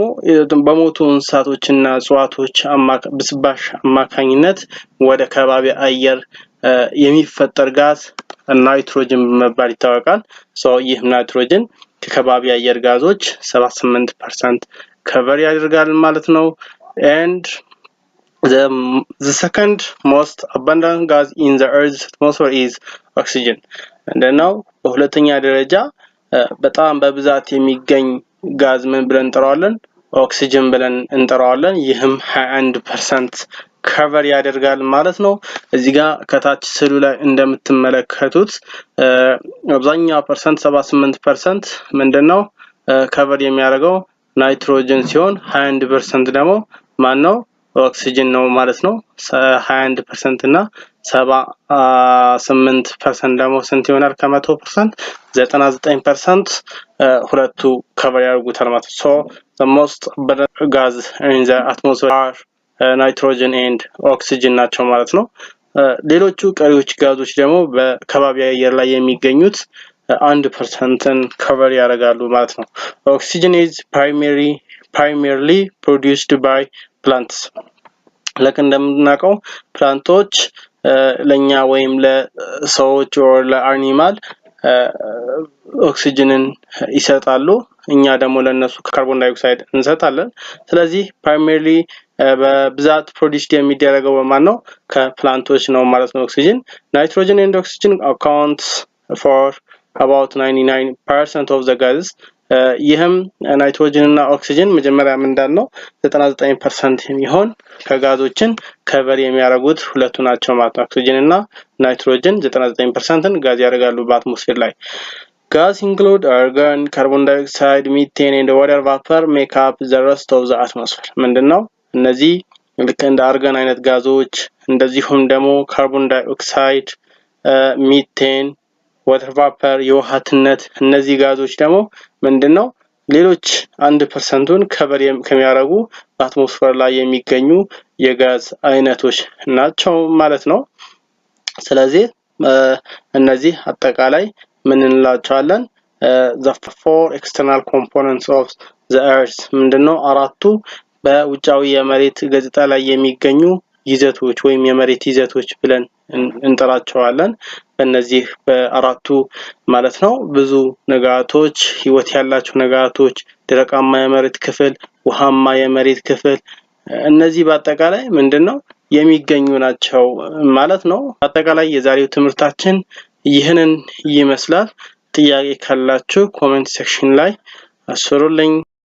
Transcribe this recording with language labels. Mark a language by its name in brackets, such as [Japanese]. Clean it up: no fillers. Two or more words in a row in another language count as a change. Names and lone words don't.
[Amharic] በሞቱ እንስሳቶችና እጽዋቶች ብስባሽ አማካኝነት ወደ ከባቢ አየር የሚፈጠር ጋዝ ናይትሮጅን በመባል ይታወቃል። ይህ ናይትሮጅን ከከባቢ አየር ጋዞች 78% ከቨር ያደርጋል ማለት ነው። [English] and the second most abundant gas in the earth's atmosphere is oxygen. [Amharic] እንደናው በሁለተኛ ደረጃ በጣም በብዛት የሚገኝ ጋዝ ምን ብለን እንጠራዋለን? ኦክሲጅን ብለን እንጠራዋለን። ይህም 21% ከቨር ያደርጋል ማለት ነው። እዚህ ጋር ከታች ስሉ ላይ እንደምትመለከቱት አብዛኛው ፐርሰንት 78% ምንድነው ከቨር የሚያደርገው ናይትሮጅን ሲሆን 21% ደግሞ ማን ነው? ኦክሲጅን ነው ማለት ነው። 21% እና 78% ደግሞ ስንት ይሆናል? ከ100% 99% ሁለቱ ከቨር ያደርጉታል ማለት ነው። [English] so the most abundant gas in the atmosphere are nitrogen and oxygen [Amharic] ናቸው ማለት ነው። ሌሎቹ ቀሪዎች ጋዞች ደግሞ በከባቢ አየር ላይ የሚገኙት 1%ን ከቨር ያደርጋሉ ማለት ነው። [English] oxygen is primarily produced by plants. [Amharic] እንደምናውቀው ፕላንቶች ለኛ ወይም ለሰዎች or ለአኒማል ኦክሲጅንን ይሰጣሉ። እኛ ደግሞ ለነሱ [English] carbon dioxide [Amharic] እንሰጣለን። ስለዚህ primarily በብዛት ፕሮዲዩስድ የሚደረገው በማን ነው? ከፕላንቶች ነው ማለት ነው ኦክሲጅን። [English] nitrogen and oxygen accounts for about 99% of the gases. [Amharic] ይህም ናይትሮጅን እና ኦክሲጅን መጀመሪያ እንዳልነው 99% የሚሆን ከጋዞችን ከቨር የሚያደርጉት ሁለቱ ናቸው ማለት ነው። ኦክሲጅን እና ናይትሮጅን 99%ን ጋዝ ያደርጋሉ በአትሞስፌር ላይ። [English] gas include argon, carbon dioxide, methane and water vapor make up the rest of the atmosphere. [Amharic] ምንድነው እነዚህ ልክ እንደ አርገን አይነት ጋዞች እንደዚሁም ደግሞ [English] carbon dioxide፣ [Amharic] ሚቴን፣ [English] water vapor [Amharic] የውሃትነት እነዚህ ጋዞች ደግሞ ምንድነው ሌሎች 1%ን ከቨር ከሚያደርጉ በአትሞስፌር ላይ የሚገኙ የጋዝ አይነቶች ናቸው ማለት ነው። ስለዚህ እነዚህ አጠቃላይ ምን እንላቸዋለን? [English] the four external components of the earth [Amharic] ምንድነው አራቱ በውጫዊ የመሬት ገጽታ ላይ የሚገኙ ይዘቶች ወይም የመሬት ይዘቶች ብለን እንጠራቸዋለን። በእነዚህ በአራቱ ማለት ነው ብዙ ነገራቶች ህይወት ያላቸው ነገራቶች፣ ደረቃማ የመሬት ክፍል፣ ውሃማ የመሬት ክፍል እነዚህ በአጠቃላይ ምንድነው የሚገኙ ናቸው ማለት ነው። አጠቃላይ የዛሬው ትምህርታችን ይህንን ይመስላል። ጥያቄ ካላችሁ [English] comment section [Amharic] ላይ አስፍሩልኝ።